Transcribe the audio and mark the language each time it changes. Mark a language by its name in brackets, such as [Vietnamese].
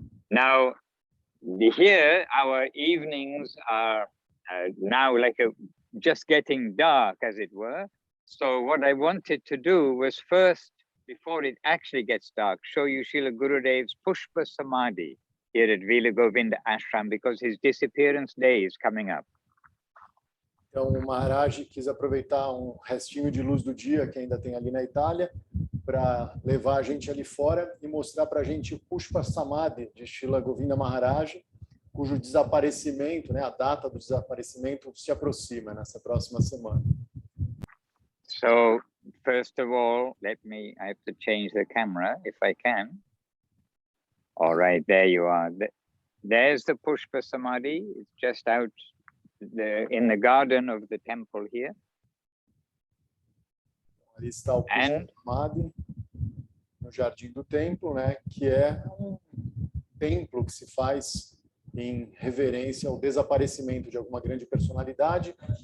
[English] Now, here our evenings are now like just getting dark, as it were. So what I wanted to do was first, before it actually gets dark, show you Srila Gurudev's Pushpa Samadhi here at Villa Govinda Ashram, because his disappearance day is coming up. [Portuguese] Então, o Maharaj quis aproveitar restinho de luz do dia que ainda tem ali na Itália para levar a gente ali fora e mostrar para a gente o Pushpa Samadhi de Srila Govinda Maharaj, cujo desaparecimento, a data do desaparecimento se aproxima nessa próxima semana. [English] So, first of all, I have to change the camera if I can. All right, there you are. There's the Pushpa Samadhi. It's just out in the garden of the temple here. [Portuguese] Ali está o Pushpa Samadhi no jardim do templo, que é templo que se faz em reverência ao desaparecimento de alguma grande personalidade.